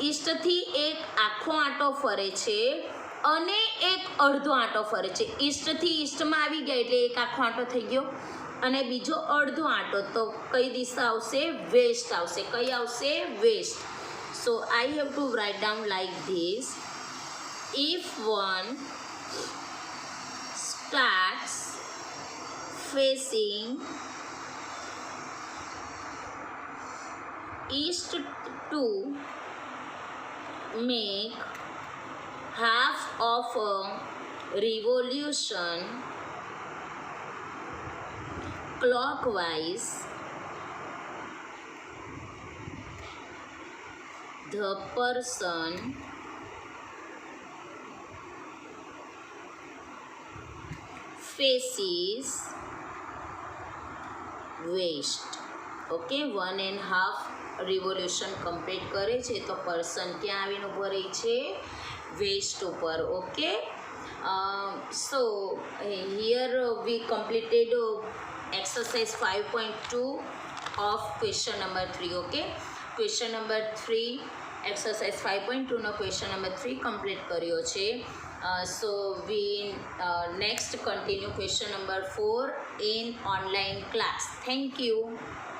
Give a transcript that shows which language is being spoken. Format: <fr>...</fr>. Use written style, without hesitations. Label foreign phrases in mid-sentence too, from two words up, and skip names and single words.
<gu>ઈસ્ટથી એક આખો આંટો ફરે છે અને એક અડધો આંટો ફરે છે. ઈસ્ટથી ઈસ્ટમાં આવી ગયા એટલે એક આખો આંટો થઈ ગયો અને બીજો અડધો આંટો તો કઈ દિશા આવશે? વેસ્ટ આવશે. કઈ આવશે? વેસ્ટ.</gu> <en>So I have to write down like this. if one starts facing east to make half of a revolution clockwise, the person faces west.</en> <gu>ઓકે, 1.5</gu> <en>revolution complete</en> <gu>કરે છે તો પર્સન ક્યાં આવીને ઊભો રહી છે?</gu> <en>વેસ્ટ ઉપર. okay, so here we completed exercise 5.2 of question number 3. okay, question number 3 exercise 5.2 નો question number 3</en> <gu>કમ્પ્લીટ કર્યો છે.</gu> <en>So we next continue question number 4 in online class. Thank you.</en>